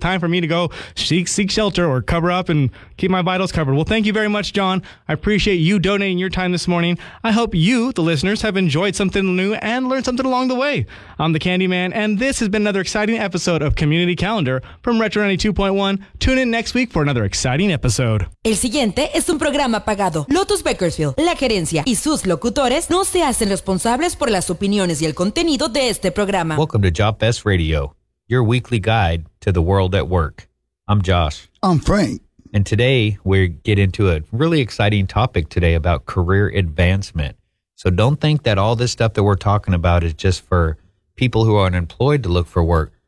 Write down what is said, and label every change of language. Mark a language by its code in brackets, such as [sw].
[en] It's time for me to go seek shelter or cover up and keep my vitals covered. Well, thank you very much, John. I appreciate you donating your time this morning. I hope you, the listeners, have enjoyed something new and learned something along the way. I'm the Candyman, and this has been another exciting episode of Community Calendar from Retro 92.1. Tune in next week for another exciting episode. [es] El siguiente es un programa pagado. Lotus Bakersfield, la gerencia y sus locutores no se hacen responsables por las opiniones y el contenido de este programa. [en] Welcome to Job Fest Radio, your weekly guide to the world at work. I'm Josh. I'm Frank. And today we get into a really exciting topic today about career advancement. So don't think that all this stuff that we're talking about is just for people who are unemployed to look for work.